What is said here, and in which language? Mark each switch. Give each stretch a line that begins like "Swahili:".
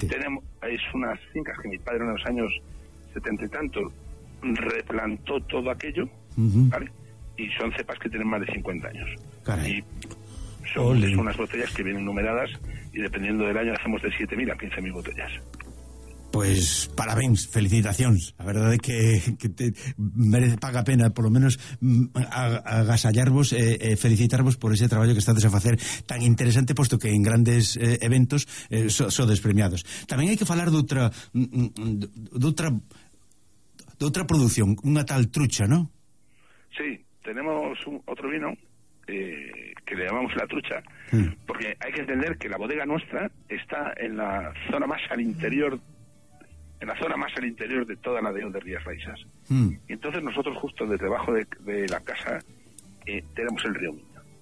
Spanish: Ahí tenemos, es unas fincas que mi padre en los años 70 y tanto replantó todo aquello, ¿vale? Y son cepas que tienen más de 50 años. Caray. Y son unas botellas que vienen numeradas y dependiendo del año hacemos de 7.000 a 15.000 botellas.
Galician: Pues parabéns, felicitacións. A verdade é que te merece, paga a pena, por lo menos agasallarvos, felicitarvos por ese traballo que estades a facer tan interesante, posto que en grandes eventos sodes premiados. Tamén hai que falar doutra produción, unha tal trucha, ¿no?
Spanish: Sí, tenemos outro vino que le llamamos la trucha, porque
Galician: hai que entender
Spanish: que la bodega nuestra está en la zona más al interior, en la zona más al interior de toda la región de Rías Baixas. Y entonces nosotros justo desde debajo de la casa tenemos el río Miño.